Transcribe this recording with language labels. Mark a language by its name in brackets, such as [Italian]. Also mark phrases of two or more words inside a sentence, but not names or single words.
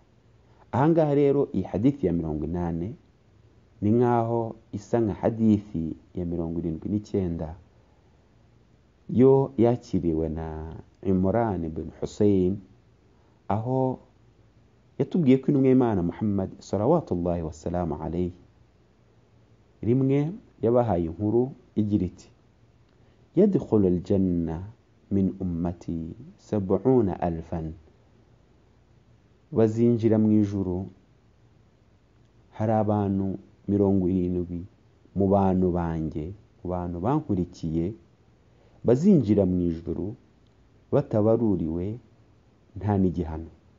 [Kinyarwanda] Ahangaha rero iyi hadithi ya 80 ni nkaho isa nka hadithi ya 79 yo yakiriwe na Imran ibn Hussein, aho yatubwiye ko intumwa y'Imana Muhammad [Arabic] صلوات الله والسلام عليه [Kinyarwanda] rimwe yabahaye inkuru igira iti: [Arabic] يدخل الجنة من أمتي 70,000, [Kinyarwanda] bazinjira mu ijuru hari abantu 70 mu bantu banjye, mu bantu bankurikiye, bazinjira mu ijuru batabaruriwe nta n'igihano.